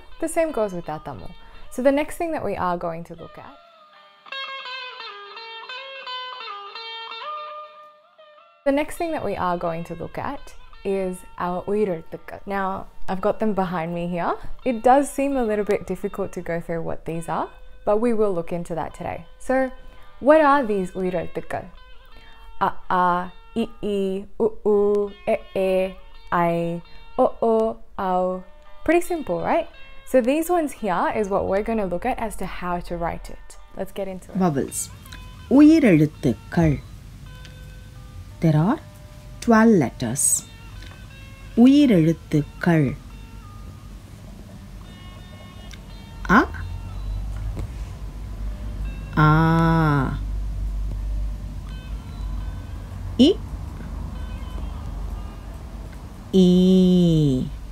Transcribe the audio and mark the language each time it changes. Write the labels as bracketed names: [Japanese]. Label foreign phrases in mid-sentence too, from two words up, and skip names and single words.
[English] The same goes with our Tamil. So the next thing that we are going to look at is our Uyirezhuthukal. Now, I've got them behind me here. It does seem a little bit difficult to go through what these are, but we will look into that today. So, what are these Uyirezhuthukal? A, I, U, U, E, I, O, Au. Pretty simple, right? So these ones here is what we're going to look at as to how to write it. Let's get into it. Vowels. Uyirezhuthukal. There are 12 letters. Uyirezhuthukal. A, A, I, E,